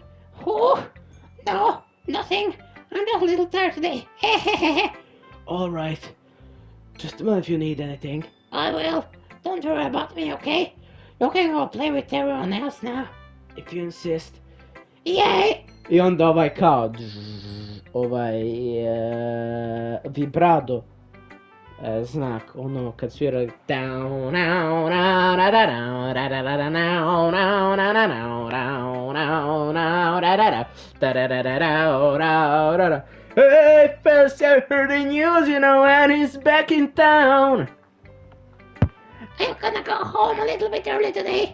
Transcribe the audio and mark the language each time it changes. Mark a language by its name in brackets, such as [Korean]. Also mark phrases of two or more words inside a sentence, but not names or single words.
[English] Oh, no, nothing. I'm just a little tired today. Alright. Just a minute if you need anything. I will. Don't worry about me, okay? You can go play with everyone else now. If you insist. Yay! [Serbian] I onda kao vibrado znak, ono kad svira [English] Hey fellas, I heard the news, and he's back in town. I'm gonna go home a little bit early today.